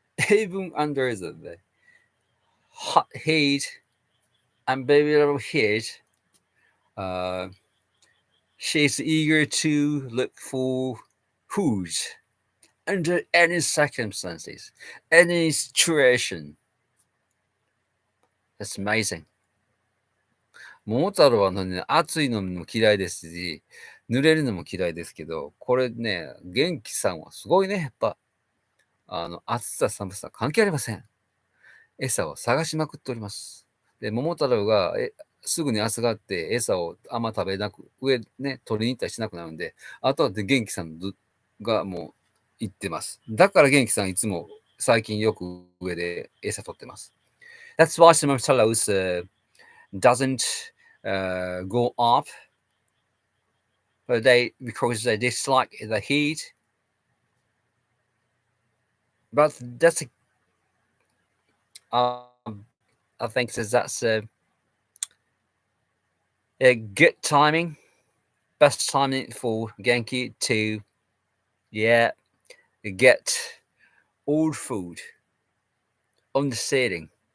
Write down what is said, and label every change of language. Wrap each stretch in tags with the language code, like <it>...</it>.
<en>Even under the hot heat, unbearable heat, she's eager to look for food under any circumstances, any situation. That's amazing.</en> <ja>桃太郎はね、暑いのも嫌いですし、濡れるのも嫌いですけど、これね、元気さんはすごいね、やっぱ、暑さ寒さ関係ありません。餌を探しまくっております。で、桃太郎がすぐに暑がって餌をあんま食べなく、上ね、取りに行ったりしなくなるんで、あとは元気さんがもう行ってます。だから元気さんいつも最近よく上で餌取ってます。</ja> <en>That's why some Momotaro's doesn't go up, but because they dislike the heat. But that's I think that's a good timing, best timing for Genki to get old food on the setting.</en>